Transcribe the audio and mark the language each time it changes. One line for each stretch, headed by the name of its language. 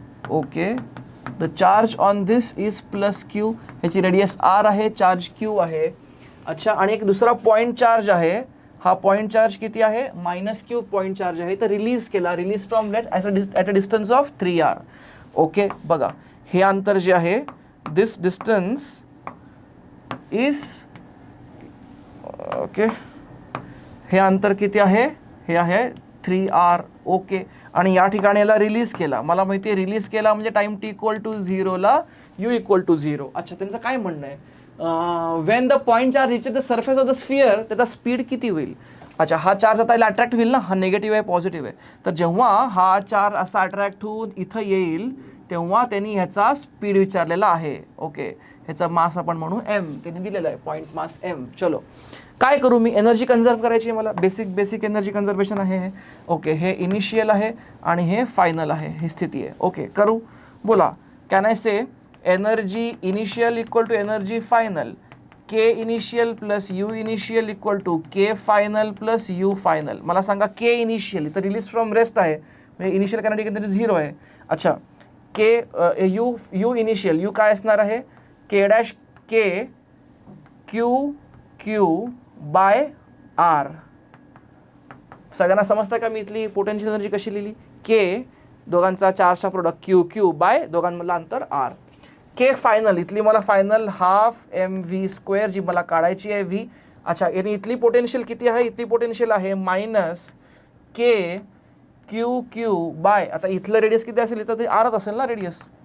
English: Okay the charge on this is plus q.
Marathi: ह्याची radius r आहे charge q आहे. अच्छा आणि एक दुसरा पॉइंट चार्ज आहे. हा पॉइंट चार्ज किती आहे -q पॉइंट चार्ज आहे. तर
English: Release from let at a distance of 3r.
Marathi: Okay बघा हे अंतर जे आहे
English: this distance is
Marathi: ओके हे अंतर किती आहे हे आहे 3r. ओके आणि या ठिकाणी याला रिलीज केला. मला माहिती आहे रिलीज केला म्हणजे टाइम t इक्वल टू 0 ला u इक्वल टू 0. अच्छा त्यांचं काय म्हणणं आहे
English: when the point charge reaches the surface of the sphere
Marathi: त्याचा स्पीड किती होईल. अच्छा हा चार्ज आता याला अट्रॅक्ट होईल ना. हा निगेटिव्ह आहे पॉझिटिव्ह आहे. तर जेव्हा हा चार्ज असा अट्रॅक्ट होऊन इथं येईल तेव्हा त्यांनी ह्याचा स्पीड विचारलेला आहे. ओके ह्याचा मास आपण म्हणू m. त्यांनी दिलेला आहे पॉइंट मास m. चलो काय करू मी एनर्जी कन्झर्व करायची आहे मला. बेसिक एनर्जी कन्झर्वेशन आहे हे. ओके हे इनिशियल आहे आणि हे फायनल आहे. ही स्थिती आहे. ओके करू.
English: बोला can I say energy initial equal to energy final K initial plus U initial equal to K final plus U final.
Marathi: मला सांगा के इनिशियल तर
English: release from rest
Marathi: आहे म्हणजे इनिशियल कायनेटिक एनर्जी 0 आहे. अच्छा के यू इनिशियल यू काय असणार आहे K dash K Q by R. सगळ्यांना समजतं का मी इथली पोटेन्शियल एनर्जी कशी लिहिली. के दोघांचा चार्जचा प्रोडक्ट क्यू बाय दोघांमधलं अंतर आर. के फायनल इथली मला फायनल हाफ mv² जी मला काढायची आहे v. अच्छा यानी इथली पोटेन्शियल किती आहे इथली पोटेन्शियल आहे के क्यू बाय आता इथलं रेडियस किती असेल इथं ते आरच असेल ना रेडियस.